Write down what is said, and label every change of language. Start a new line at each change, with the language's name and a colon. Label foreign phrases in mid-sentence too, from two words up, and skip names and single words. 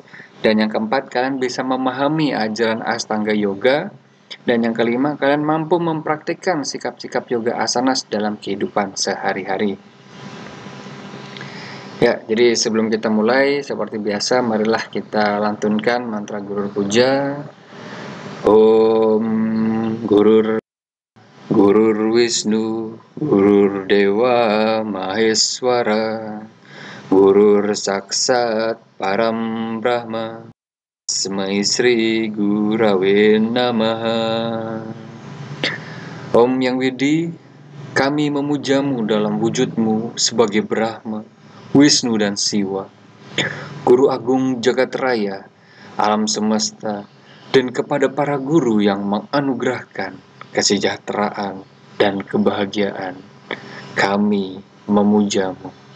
Indonesian: Dan yang keempat, kalian bisa memahami ajaran Astanga Yoga. Dan yang kelima, kalian mampu mempraktikkan sikap-sikap yoga asanas dalam kehidupan sehari-hari. Ya, jadi sebelum kita mulai, seperti biasa, marilah kita lantunkan mantra Gurur Puja.
Sanskrit: Om Gurur Gurur Wisnu, Gurur Dewa Maheswara, Gurur Saksat Param Brahma, Tasmai Sri Gurave Namaha.
Indonesian: Om Yang Widi, kami memujamu dalam wujudmu sebagai Brahma, Wisnu dan Siwa, Guru Agung Jagat Raya, alam semesta, dan kepada para guru yang menganugerahkan kesejahteraan dan kebahagiaan, kami memujamu.